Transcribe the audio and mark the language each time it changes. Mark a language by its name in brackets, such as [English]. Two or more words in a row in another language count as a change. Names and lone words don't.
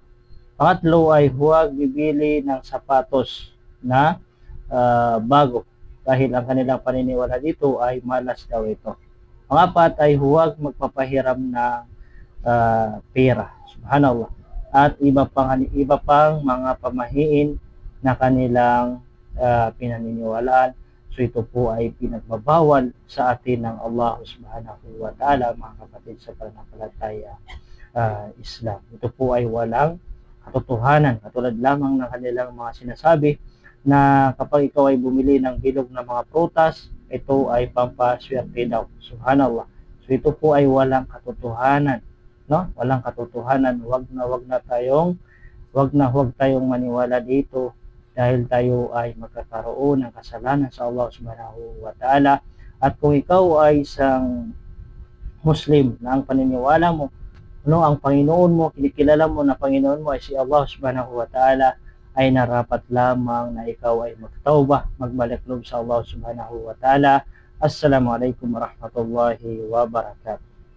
[Filipino] Pangatlo ay huwag bibili ng sapatos na bago dahil ang kanilang paniniwala dito ay malas daw ito. Pangapat ay huwag magpapahiram ng pera. Subhanallah. At iba pang mga pamahiin na kanilang pinaniniwalaan. So ito po ay pinagbabawal sa atin ng [Arabic] الله سبحانه وتعالى, [Filipino] mga kapatid sa pananampalataya Islam. Ito po ay walang katotohanan, katulad lamang ng kanilang mga sinasabi na kapag ikaw ay bumili ng bilog na mga prutas, ito ay pampaswerte daw. Subhanallah. So ito po ay walang katotohanan, no? Walang katotohanan. Wag na tayong maniwala dito dahil tayo ay magkakaroon ng kasalanan sa [Arabic] الله سبحانه وتعالى. [Filipino] At kung ikaw ay isang Muslim na ang paniniwala mo, ang Panginoon mo, kinikilala mo na Panginoon mo ay si [Arabic] الله سبحانه وتعالى, [Filipino] ay narapat lamang na ikaw ay magtawbah, magbalik loob sa [Arabic] الله سبحانه وتعالى. السلام عليكم ورحمة الله وبركاته.